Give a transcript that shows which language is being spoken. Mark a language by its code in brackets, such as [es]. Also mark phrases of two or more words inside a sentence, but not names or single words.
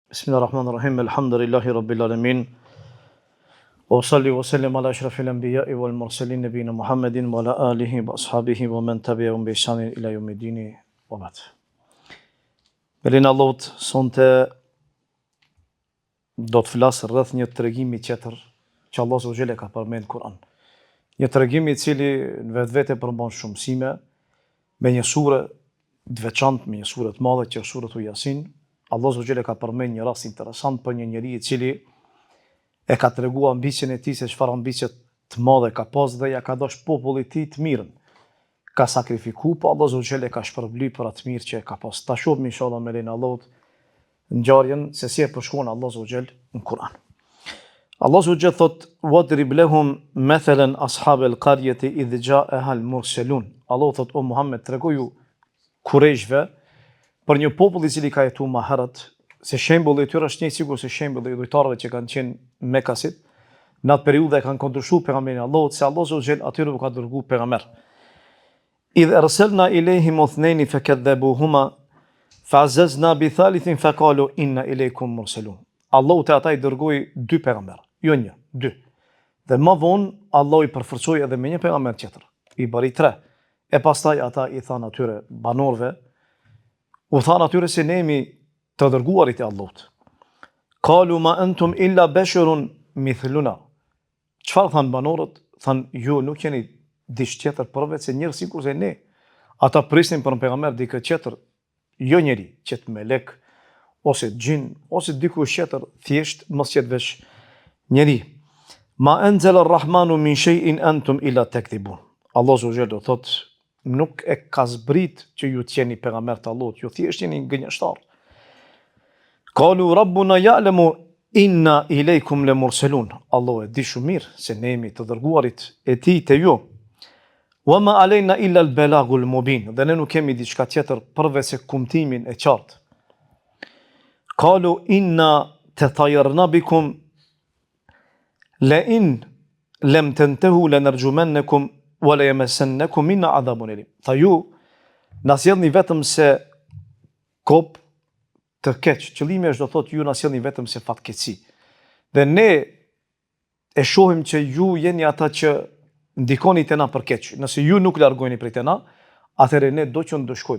[ar] بسم الله الرحمن الرحيم. الحمد لله رب العالمين. وصل وسلم على أشرف الأنبياء والمرسلين نبينا محمد وعلى آله وأصحابه ومن تبعهم بإحسان إلى يوم الدين وبعد. [sq] Belin Allahut sonte do të flas rreth një tregimi tjetër që Allah [ar] سبحانه وتعالى [sq] ka përmend në Kur'an. Një tregim I cili në vetvete përmban shumë mësime me një sure të veçantë, me një sure të madhe që është suratu Yasin. Allah [ar] سبحانه وتعالى [sq] ka përmend një rast interesant për një njeri I cili e ka treguar ambicien e tij se çfarë ambicie të madhe ka pas dhe ja ka dash popullit të tij të mirën. Ka sakrifiku, po Allah [ar] سبحانه وتعالى [sq] ka shpërbly për atë mirë që ka pas. Ta shohim inshallah me lenin Allahut ngjarjen se si e përshkruan Allah [ar] سبحانه وتعالى [sq] në Kur'an. Allah [ar] سبحانه وتعالى [sq] thot: [ar] "واضرب لهم مثلا أصحاب القرية إذ جاءها المرسلون." [sq] Allah thot: "O Muhammed, tregoju Kurejshve për një popull I cili ka jetuar më herët, se shembulli I tyre është një sikur se shembulli I dhujtarëve që kanë qenë Mekasit, në atë periudhë e kanë kundërshtuar pejgamberin Allahut, se Allah [ar] سبحانه وتعالى [sq] atyre u ka dërguar pejgamber. [ar] إذ أرسلنا إليهم اثنين فكذبوهما فعززنا بثالث فقالوا إنا إليكم مرسلون. [sq] Allahu te ata I dërgoi dy pejgamber, jo një, dy. Dhe më vonë Allahu I përforcoi edhe me një pejgamber tjetër, I bëri 3. E pastaj ata I thanë atyre banorëve, u thanë atyre se ne jemi të dërguarit e Allahut. [ar] قالوا ما أنتم إلا بشر مثلنا. [sq] Çfarë thanë banorët? Thanë, ju nuk jeni diç tjetër përveç se njerëz sikur se ne. Ata prisnin për një pejgamber dikë tjetër, jo njeri, qetë melek, ose gjin, ose dikush tjetër, thjesht mos qetë veç njeri. [ar] ما أنزل الرحمن من شيء أنتم إلا تكذبون. [sq] Allah [ar] سبحانه و [sq] thot, nuk e ka zbrit që ju të jeni pejgamber të Allahut, ju thjesht jeni gënjeshtar. [ar] قالوا ربنا يعلم إنا إليكم لمرسلون. [sq] Allah e di shumë mirë se ne jemi të dërguarit e tij te ju. [ar] وما علينا إلا البلاغ المبين. [sq] Dhe ne nuk kemi diçka tjetër përveç se kumtimin e qartë. [ar] قالوا إنا تطيرنا بكم لئن لم تنتهوا لنرجمنكم وليمسنكم منا عذاب أليم. [sq] Tha ju na sjellni vetëm se kop të keq. Qëllimi është do thotë ju na sjellni vetëm se fatkeqësi. Dhe ne e shohim që ju jeni ata që ndikoni te na për keq. Nëse ju nuk largoheni prej te na, atëherë ne do që ndëshkojmë.